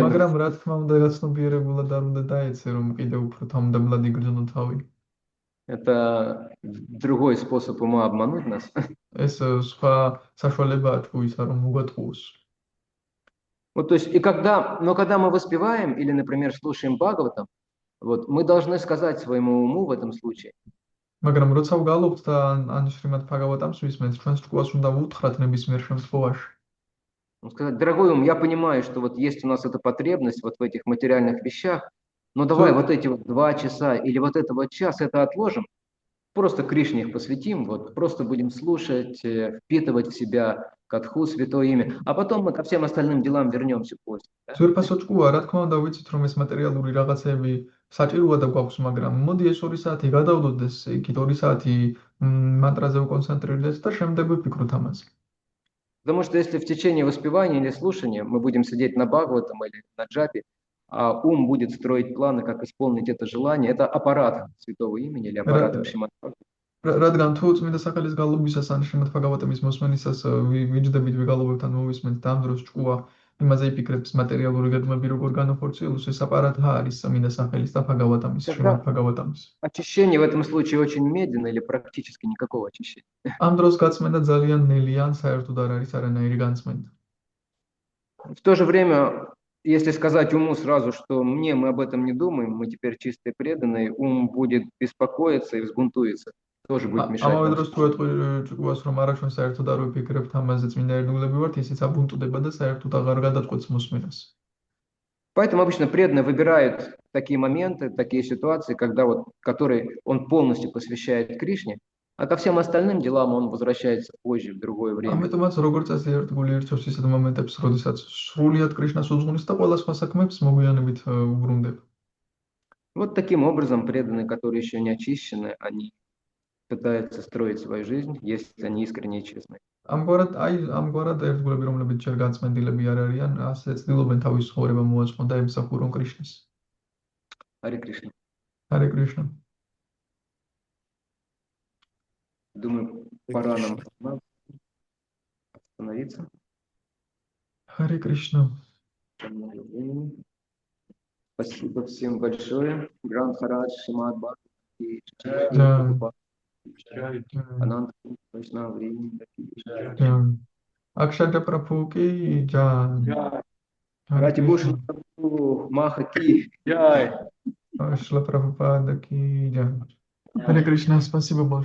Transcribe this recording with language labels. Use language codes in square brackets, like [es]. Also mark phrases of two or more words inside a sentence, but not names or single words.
[ka] მაგრამ რა თქმა უნდა, გაცნობიერებულად არ უნდა დაეცე, რომ კიდევ უფრო თავდაბლად იგრძნო თავი. [ru] Это другой способ ума обмануть нас. [ka] ეს სხვა საშუალებაა თვისა, რომ უგატყუოს. [ru] Вот, то есть, но когда мы воспеваем или, например, слушаем Бхагаватам, вот, мы должны сказать своему уму в этом случае: [ka] მაგრამ როცა ვგალობთ და ან შრიმად ბჰაგავატამს ვისმენთ, ჩვენს ჭკუას უნდა ვუთხრათ ნებისმიერ შემთხვევაში. [ru] сказать: дорогой ум, я понимаю, что вот есть у нас эта потребность вот в этих материальных вещах, но давай вот эти вот 2 часа или вот это вот час это отложим, просто Кришне их посвятим, вот, просто будем слушать, впитывать в себя катху, святое имя, а потом мы ко всем остальным делам вернемся после. Да? [ka] ძვირფასო ჭკუა, რა თქმა უნდა, ვიცით, რომ ეს მატერიალური რაღაცები საჭიროა და გვაქვს, მაგრამ მოდი ეს 2 საათი გადავდოდეს, იქით 2 საათი მანტრაზე ვკონცენტრირდეს და შემდეგ ვიფიქროთ ამაზე. [ru] Потому что если в течение воспевания или слушания мы будем сидеть на Бхагаватам или на джапе, а ум будет строить планы, как исполнить это желание, это аппарат святого имени или аппарат Шримад Бхагаватам. [ka] რადგან თუ წმინდა სახელის გალობისას ან შრიმად ბჰაგავატამის მოსმენისას ვიჯდებით ვიგალობებთ ან მოვისმენთ და ამ დროს ჭკუა იმაზე იფიქრებს მატერიალური გეგმები როგორ განახორციელოს, ეს აპარატი არის წმინდა სახელის და ბჰაგავატამის, შრიმად ბჰაგავატამის. [ru] Очищение в этом случае очень медленно или практически никакого очищения. [ka] ამ დროს გაწმენდა ძალიან ნელია, ან საერთოდ არ არის არანაირი განწმენდა. [ru] В то же время, если сказать уму сразу, что мы об этом не думаем, мы теперь чистые преданные, ум будет беспокоиться и взбунтуется. Тоже будет мешать. [ka] ამავე დროს თუ ეტყვი ჭკუას, რომ არა ჩვენ საერთოდ არ ვიფიქრებთ ამაზე, წმინდა ერთგულები ვართ, ისიც აბუნტუდება და საერთოდ აღარ გადაწყვეტს მოსმენას. [ru] Поэтому обычно преданные выбирают такие моменты, такие ситуации, когда вот, которые он полностью посвящает Кришне, а ко всем остальным делам он возвращается позже, в другое время. [ka] ამიტომაც როგორც წესი ერთგული ირჩევს ისეთ მომენტებს, როდესაც სრულიად კრიშნას უძღვნის და ყველა სხვა საქმეებს მოგვიანებით უბრუნდება. [ru] Вот таким образом преданные, которые еще не очищены, они пытаются строить свою жизнь, если они искренне и честны. [ka] ამგვარად ერთგულები, რომლებიც ჯერ განწმენდილები არ არიან, ასე ცდილობენ თავის ცხოვრება მოაწყონ და ემსახურონ კრიშნას. [ru] Харе Кришна. [ka] ჰარე კრიშნა. [ru] Думаю, пора нам остановиться. [ka] ჰარე კრიშნა. [ru] Много времени. Спасибо всем большое. Гранд Харадж, Шимат Бхакти, и [hi] Jai, Прабхупад, Jai, अनंत वैष्णव वृंद्र की जय. जय. अक्षत प्रभु की जय. Джай. Hare Рати Бхушан Krishna. प्रभु, महा की जय. श्रीला प्रभुपाद की जय. हरे कृष्ण.